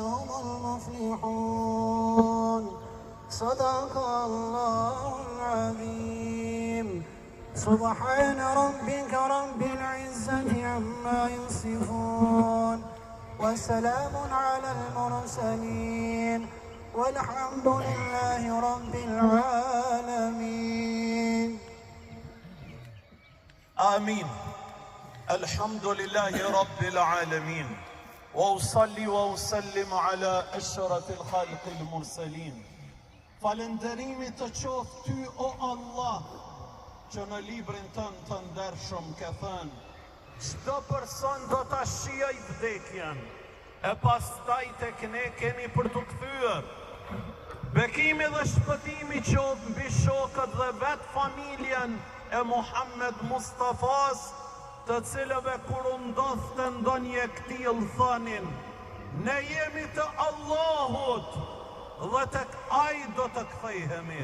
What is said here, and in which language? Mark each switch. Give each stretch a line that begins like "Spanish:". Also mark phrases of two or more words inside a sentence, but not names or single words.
Arabic: هم المفلحون صدق الله العظيم سبحان ربك رب العزة عما يصفون وسلام على المرسلين والحمد لله رب العالمين آمين. الحمد لله رب العالمين وأصلي وأسلم على أشرف الخلق المرسلين.
Albanian: Falënderimi të qoftë ty o Allah, që në librin tënd të ndershëm ke thënë, çdo person do ta shijoj vdekjen, e pastaj tek ne keni për të kthyer. Bekimi dhe shpëtimi qoftë mbi shokët dhe vetë familjen e Muhammed Mustafas, të cilëve kur u ndodhte ndonjë ktill thonin, ne jemi të Allahut dhe tek ai do të kthehemi.